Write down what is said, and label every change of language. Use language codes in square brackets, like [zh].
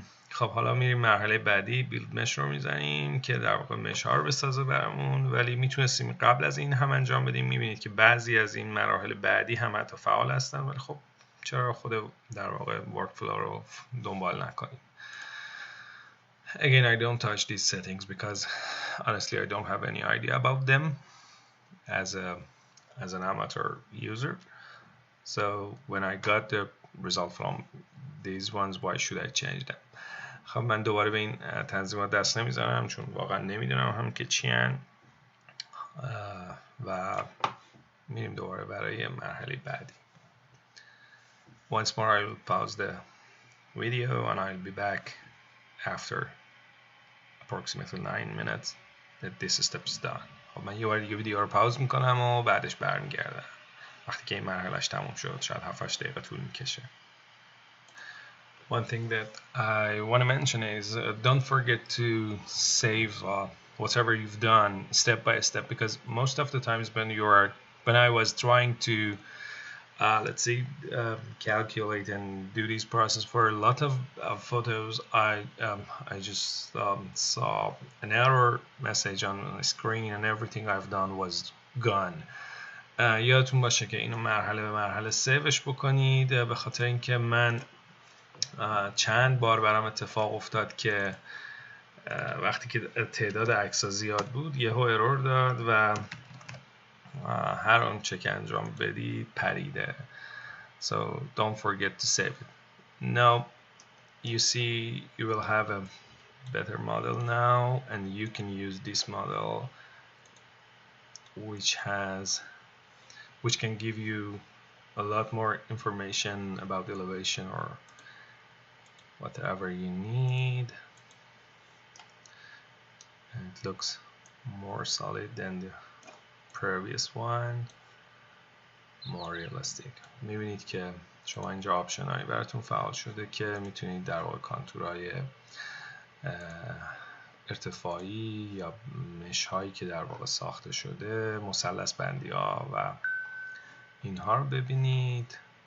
[fa] خب حالا میریم مرحله بعدی، بیلد مش رو میزنیم که در واقع مش ها رو بسازه برامون، ولی میتونستیم قبل از این هم انجام بدیم. میبینید که بعضی از این مراحل بعدی هم حتی فعال هستن، ولی خب چرا خود در واقع ورک فلو رو دنبال نکنیم. [en] Again, I don't touch these settings because honestly I don't have any idea about them as an amateur user. So when I got the result from these ones, why should I change them? [fa] خب من دوباره به این تنظیمات دست نمیزنم چون واقعا نمیدونم هم که چی هن و میریم دوباره برای مرحله بعدی. [en] Once more I will pause the video and I'll be back after approximately 9 minutes that this step is done. [fa] خب من یه بار دیگه ویدیو رو پاوز میکنم و بعدش برمیگردم وقتی که این مرحلهش تموم شد. شاید 7-8 دقیقه طول میکشه. [en] One thing that I want to mention is don't forget to save whatever you've done step by step, because most of the times when I was trying to let's say calculate and do this process for a lot of photos, I just saw an error message on the screen and everything I've done was gone. [fa] یادتون باشه که اینو مرحله به مرحله سیوش بکنید، به خاطر اینکه من چند بار برام اتفاق افتاد که وقتی که تعداد عکس‌ها زیاد بود یهو ارور داد و هر آنچه که انجام بدید پریده. [en] So don't forget to save it. Now you see you will have a better model now, and you can use this model which can give you a lot more information about elevation or whatever you need. And it looks more solid than the previous one, more realistic. [fa] میبینید که شما اینجا آپشن هایی براتون فعال شده که میتونید در واقع کانتورهای ارتفاعی یا مش هایی که در واقع ساخته شده، مثلث بندی ها و اینها رو ببینید.